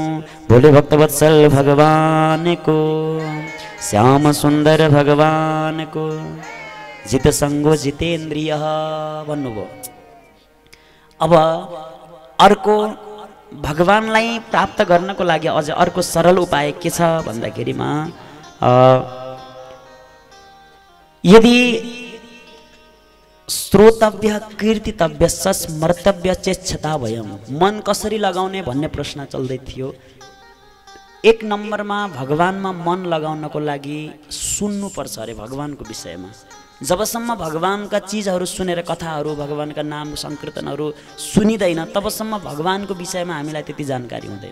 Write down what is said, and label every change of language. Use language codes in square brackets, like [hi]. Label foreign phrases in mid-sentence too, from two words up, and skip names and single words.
[ne] भोले भक्तवत्सल भगवानको, श्याम सुन्दर भगवानको, [sa] जित सङ्गो जितेन्द्रिय [ne] भन्नुभयो। अब अर्को भगवानलाई प्राप्त गर्नको लागि अझ अर्को सरल उपाय के छ भन्दाखेरिमा यदि [sa] श्रोतव्य कीर्तितव्य स्मर्तव्य चेच्छता भयम, [ne] मन कसरी लगाउने भन्ने प्रश्न चल्दै थियो। एक नम्बरमा भगवानमा मन लगाउनको लागि सुन्नुपर्छ अरे भगवानको विषयमा। जबसम्म भगवानका चिजहरू सुनेर कथाहरू, भगवानका नाम संकीर्तनहरू सुनिँदैन तबसम्म भगवानको विषयमा हामीलाई त्यति जानकारी हुँदैन।